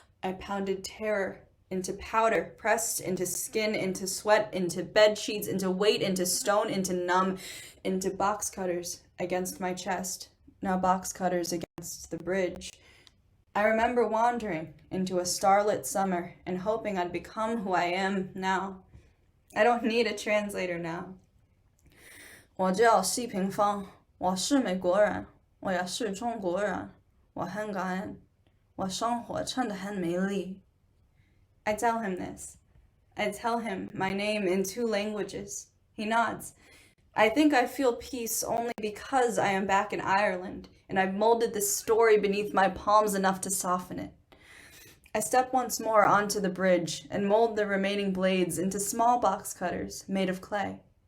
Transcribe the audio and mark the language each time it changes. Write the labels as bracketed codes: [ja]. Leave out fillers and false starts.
[en] I pounded terror into powder, pressed into skin, into sweat, into bed sheets, into weight, into stone, into numb, into box cutters against my chest. Now box cutters against the bridge. I remember wandering into a starlit summer and hoping I'd become who I am now. I don't need a translator now. [zh] 我叫西平方，我是美国人，我也是中国人，我很感恩，我生活真的很美丽。 [en] I tell him this. I tell him my name in 2 languages. He nods. I think I feel peace only because I am back in Ireland, and I've molded this story beneath my palms enough to soften it. I step once more onto the bridge and mold the remaining blades into small box cutters made of clay.